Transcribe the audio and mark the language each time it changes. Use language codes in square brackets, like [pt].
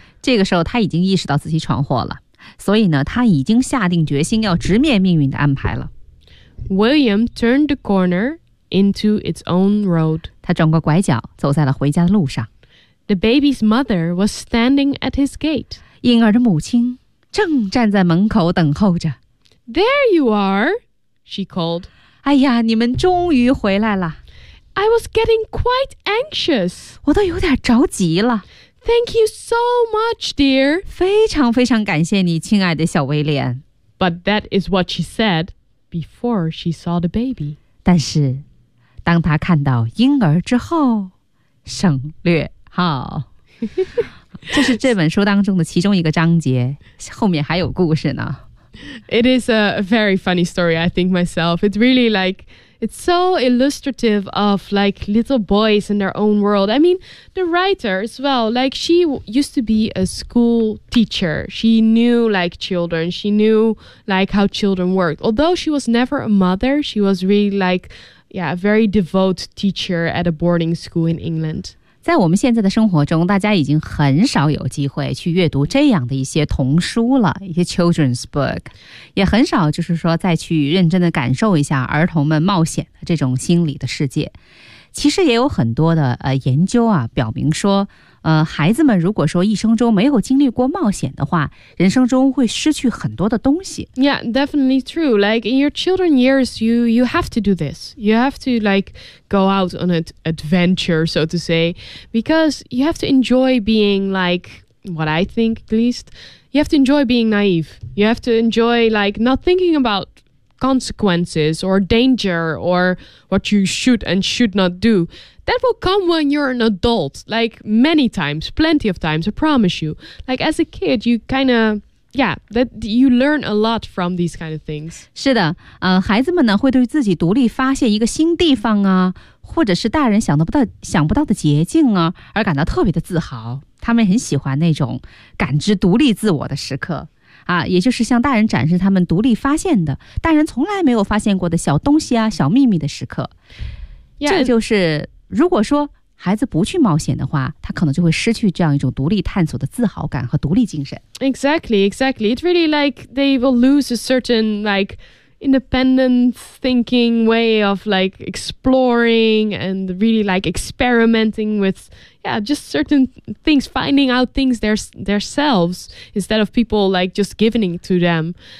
[zh] 这个时候他已经意识到自己闯祸了。所以呢，他已经下定决心要直面命运的安排了。 [en] William turned the corner into its own road. [zh] 他转过拐角，走在了回家的路上。 [en] The baby's mother was standing at his gate. [zh] 婴儿的母亲正站在门口等候着。 [en] There you are, she called. [zh] 哎呀，你们终于回来了。 [en] I was getting quite anxious. [zh] 我都有点着急了。 [en] Thank you so much, dear. [zh] 非常非常感谢你，亲爱的小威廉。 [en] But that is what she said before she saw the baby. [zh] 但是，当她看到婴儿之后，省略号。这是这本书当中的其中一个章节，后面还有故事呢。 [en] It is a very funny story, I think myself. It's really like, it's so illustrative of like little boys in their own world. I mean, the writer as well, like she used to be a school teacher. She knew like children. She knew like how children worked. Although she was never a mother, she was really like, yeah, a very devout teacher at a boarding school in England. [zh] 在我们现在的生活中，大家已经很少有机会去阅读这样的一些童书了，一些 [en] children's book， [zh] 也很少就是说再去认真的感受一下儿童们冒险的这种心理的世界。其实也有很多的研究啊，表明说，孩子们如果说一生中没有经历过冒险的话，人生中会失去很多的东西。 [en] Yeah, definitely true. Like in your children years, you have to do this. You have to like go out on an adventure, so to say, because you have to enjoy being like what I think at least. You have to enjoy being naive. You have to enjoy like not thinking about. Consequences or danger or what you should and should not do. That will come when you're an adult, like many times, plenty of times, I promise you. Like as a kid, you kind of, yeah, that you learn a lot from these kind of things. [zh] 是的，孩子们呢会对自己独立发现一个新地方啊，或者是大人想不到的捷径啊，而感到特别的自豪。他们很喜欢那种感知独立自我的时刻。啊，也就是向大人展示他们独立发现的，大人从来没有发现过的小东西啊，小秘密的时刻。 [en] Yeah, [zh] 这就是，如果说孩子不去冒险的话，他可能就会失去这样一种独立探索的自豪感和独立精神。 [en] Exactly, exactly. It's really like they will lose a certain like independent thinking way of like exploring and really like experimenting with, yeah, just certain things, finding out things themselves instead of people like just giving it to them.